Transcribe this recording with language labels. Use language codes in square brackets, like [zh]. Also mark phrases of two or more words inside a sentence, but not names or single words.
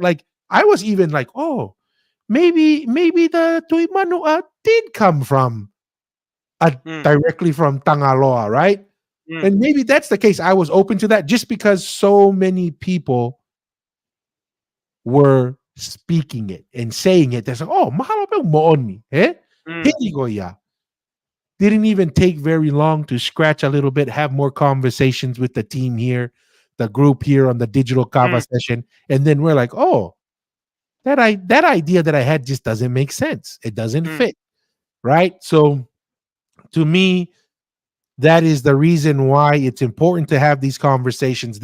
[en] Like I was even like, oh, maybe the Tuimanua did come from mm, directly from Tangaloa, right? mm, And maybe that's the case. I was open to that just because so many people were speaking it and saying it. They're like, oh, mahalo pa mooni, eh? mm, Hindi ko ya. Didn't even take very long to scratch a little bit, have more conversations with the team here, the group here on the digital Kava mm, session. And then we're like, oh, that idea that I had just doesn't make sense. It doesn't mm, fit. Right. So to me, that is the reason why it's important to have these conversations.